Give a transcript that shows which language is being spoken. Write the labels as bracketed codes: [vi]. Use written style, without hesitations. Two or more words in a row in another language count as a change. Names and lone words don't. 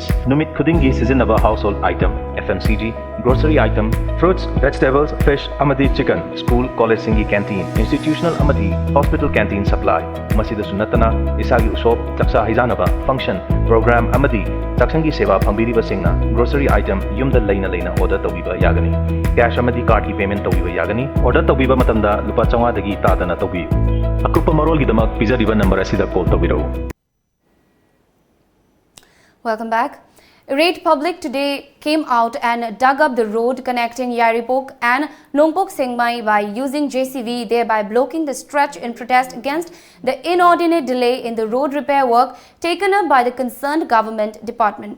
[mni] Numit Kudingi Sizinaba [en] Household Item, FMCG, Grocery Item, Fruits, Vegetables, Fish, [mni] Amadi [en] Chicken, School, College [mni] Singi Canteen, Institutional Amadi, [en] Hospital Canteen Supply, [mni] Masida Sunatana, Isagi Usop, Taksa Hizanaba, Function, Program Amadi, Taksangi Seva Pambiriba Singna, [en] Grocery Item, [mni] Yumda Lena Order Tawiba Yagani, Cash Amadi [en] Card Payment [mni] Tawiba Yagani, Order Tawiba Matanda, Lupachanga Dagi Tadana Tawi. Akupa Marol Gidamak Pizza Diva number Asida Call Tawiro. [en] Welcome back. Irate public today came out and dug up the road connecting Yaripok and Nongpok Sengmai by using JCB, thereby blocking the stretch in protest against the inordinate delay in the road repair work taken up by the concerned government department.